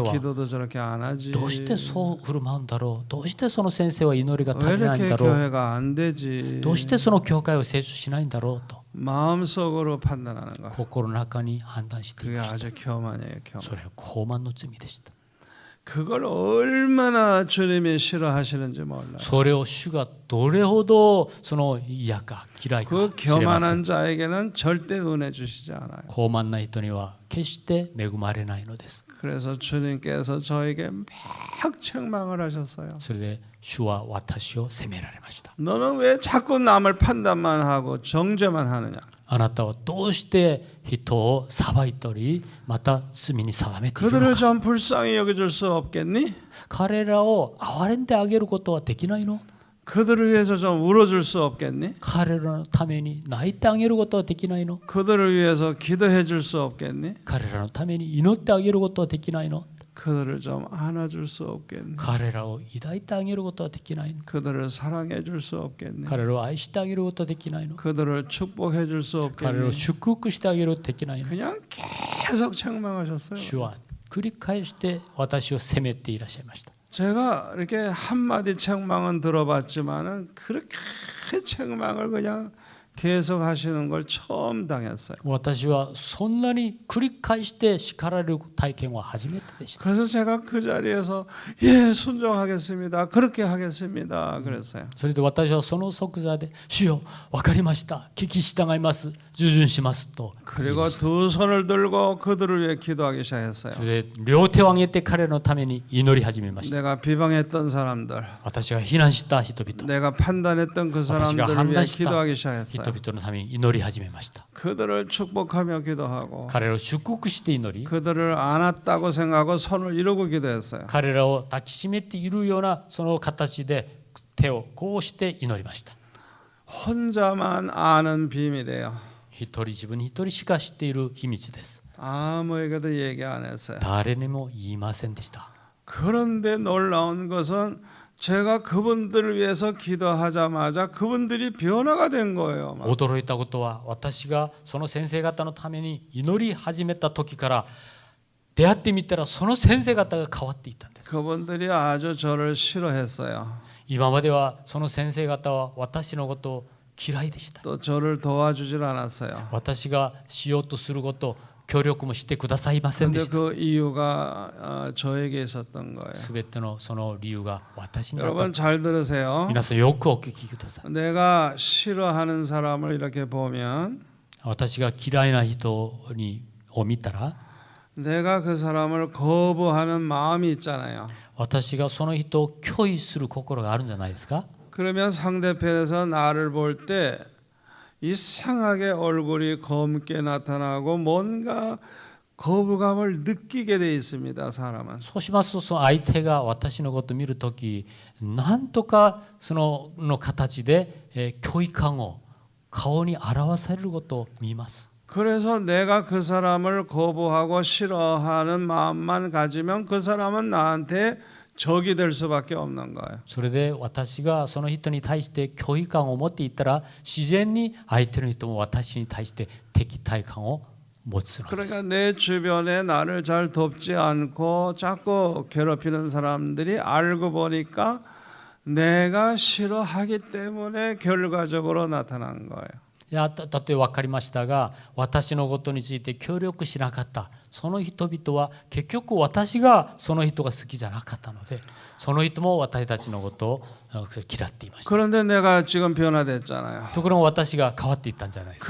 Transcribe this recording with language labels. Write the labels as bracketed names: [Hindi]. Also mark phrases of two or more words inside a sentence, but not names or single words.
[Korean] 선생와 기도도 저렇게 안 하지. [Japanese] どうしてそう振る舞うんだろう、どうしてその先生は祈りが足 [Korean] 왜 [Japanese] りないん [Korean] 이렇게 [Japanese] だろう、 [Korean] 교회가 안 되지. [Japanese] どうしてその教会を成長しないんだろうと [Korean] 마음속으로 판단하는 거. [Japanese] 心の中に判断してい [Korean] 그게 [Japanese] ました。 [Korean] 아주 교만이에요. [Japanese] そ [Korean] 교만. [Japanese] れは傲慢の罪でした。 [Korean] 그걸 얼마나 주님이 싫어하시는지 몰라요. [Japanese] それを主がどれほどその嫌か嫌いか [Korean] 그 [Japanese] 知れません。 [Korean] 교만한 자에게는 절대 은혜 주시지 않아요. [Japanese] 傲慢な人には決して恵まれないのです。 [Korean] 그래서 주님께서 저에게 막 책망을 하셨어요. [Japanese] それで主は私を責められました。 [Korean] 너는 왜 자꾸 남을 판단만 하고 정죄만 하느냐. [Japanese] あなたはどうして人を裁いたりまた罪に定めているの [Korean] 그들을 [Japanese] か。 [Korean] 좀 불쌍히 여겨줄 수 없겠니? [Japanese] 彼らを憐れんであげることはできないの？ [Korean] 그들을 위해서 좀 울어줄 수 없겠니? [Japanese] 彼らのために泣いてあげることはできないの？ [Korean] 그들을 위해서 기도해 줄 수 없겠니? [Japanese] 彼らのために祈ってあげることはできないの？ [Korean] 그들을 좀 안아줄 수 없겠니? [Japanese] 彼らを抱いてあげることはできないの？ [Korean] 그들을 사랑해 줄 수 없겠니? [Japanese] 彼らを愛してあげることはできないの？ [Korean] 그들을 축복해 줄 수 [Japanese] 彼らを [Korean] 없겠니? [Japanese] 祝福してあげることはできないの？ [Korean] 그냥 계속 책망하셨어요. [Japanese] 主は繰り返して私を責めていらっしゃいました。 [Korean] 제가 이렇게 한마디 책망은 들어봤지만은 그렇게 책망을 그냥 계속 하시는 걸 처음 당했어요. [Japanese] 私はそんなに繰り返して叱られる体験は初めてでした。 [Korean] 그래서 제가 그 자리에서 예 순종하겠습니다. 그렇게 하겠습니다. 그랬어요. [Japanese] それで私はその即座で主よ分かりました、聞き従います、従順しますと。 [Korean] 그리고 두 손을 들고 그들을 위해 기도하기 시작했어요. [Japanese] それで両手を挙げて彼のために祈り始めました。 [Korean] 내가 비방했던 사람들, [Japanese] 私が非難した人々、 [Korean] 내가 판단했던 그 사람들을 위해 기도하기 시작했어요. [Japanese] 人々のために祈り始めました。 [Korean] 그들을 축복하며 기도하고 [Japanese] 彼らを祝福して祈り、 [Korean] 그들을 안았다고 생각하고 손을 이루고 기도했어요. [Japanese] 彼らを抱きしめているようなその形で手をこうして祈りました。 [Korean] 혼자만 아는 비밀이에요. [Japanese] 一人自分に一人しか知っている秘密です。 [Korean] 아무에게도 얘기 안 했어요. [Japanese] 誰にも言いませんでした。 [Korean] 그런데 놀라운 것은 제가 그분들을 위해서 기도하자마자 그분들이 변화가 된 거예요. 막. [Japanese] 驚いたことは私がその先生方のために祈り始めた時から出会ってみたらその先生方が変わっていったんです。 [Korean] 그분들이 아주 저를 싫어했어요. [Japanese] 今まではその先生方は私のことを嫌いでした。 [Korean] 또 저를 도와주질 않았어요. [Japanese] 私がしようとすること協力もしてくださいませんで [Korean] 근데 [Japanese] した。 [Korean] 그 이유가 저에게 있었던 거예요. [Japanese] すべてのその理由が私にあっ [Korean] 여러분 [Japanese] た。 [Korean] 잘 들으세요. [Japanese] 皆さんよくお聞きください。 [Korean] 내가 싫어하는 사람을 이렇게 보면 [Japanese] 私が嫌いな人を見たら [Korean] 내가 그 사람을 거부하는 마음이 있잖아요. [Japanese] 私がその人を拒否する心があるんじゃないですか。 [Korean] 그러면 상대편에서 나를 볼 때 이상하게 얼굴이 검게 나타나고 뭔가 거부감을 느끼게 돼 있습니다. 사람은. [Japanese] そうしますとその相手が私のことを見るときなんとかその形で拒否感を顔に表されることを見ます。 [Korean] 그래서 내가 그 사람을 거부하고 싫어하는 마음만 가지면 그 사람은 나한테 적이 될 수밖에 없는 거예요. [Japanese] それで私がその人に対して拒否感を持っていったら自然に相手の人も私に対して敵対感を持つのです。 [Korean] 그러니까 내 주변에 나를 잘 돕지 않고 자꾸 괴롭히는 사람들이 알고 보니까 내가 싫어하기 때문에 결과적으로 나타난 거예요. [Japanese] いや例えば分かりましたが私のことについて協力しなかったその人々は結局私がその人が好きじゃなかったのでその人も私たちのことを嫌っていました。 [Korean] 그런데 내가 지금 변화됐잖아요. [Japanese] ところが私が変わっていったんじゃないですか。